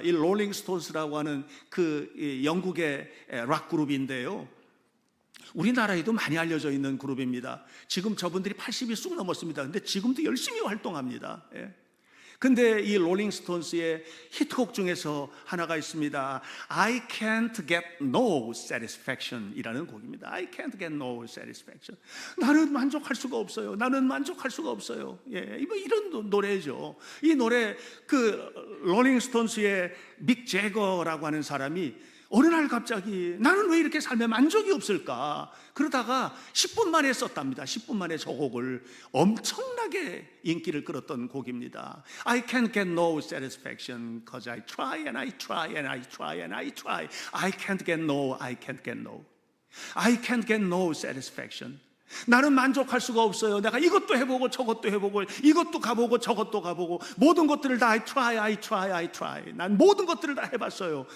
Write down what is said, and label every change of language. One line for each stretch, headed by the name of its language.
Korean: 이 롤링스톤스라고 하는 그 영국의 락 그룹인데요, 우리나라에도 많이 알려져 있는 그룹입니다. 지금 저분들이 80이 쑥 넘었습니다. 근데 지금도 열심히 활동합니다. 근데 이 롤링스톤스의 히트곡 중에서 하나가 있습니다.
English: I can't get no satisfaction
Korean: 이라는 곡입니다.
English: I can't get no satisfaction.
Korean: 나는 만족할 수가 없어요. 나는 만족할 수가 없어요. 이런 노래죠. 이 노래, 그 롤링스톤스의 믹 제거라고 하는 사람이 어느 날 갑자기 나는 왜 이렇게 삶에 만족이 없을까? 그러다가 10분 만에 썼답니다. 10분 만에 저 곡을 엄청나게 인기를 끌었던 곡입니다.
English: I can't get no satisfaction because I try and I try and I try and I try. I can't get no, I can't get no. I can't get no satisfaction.
Korean: 나는 만족할 수가 없어요. 내가 이것도 해보고 저것도 해보고 이것도 가보고 저것도 가보고 모든 것들을 다
English: I try, I try, I try.
Korean: 난 모든 것들을 다 해봤어요.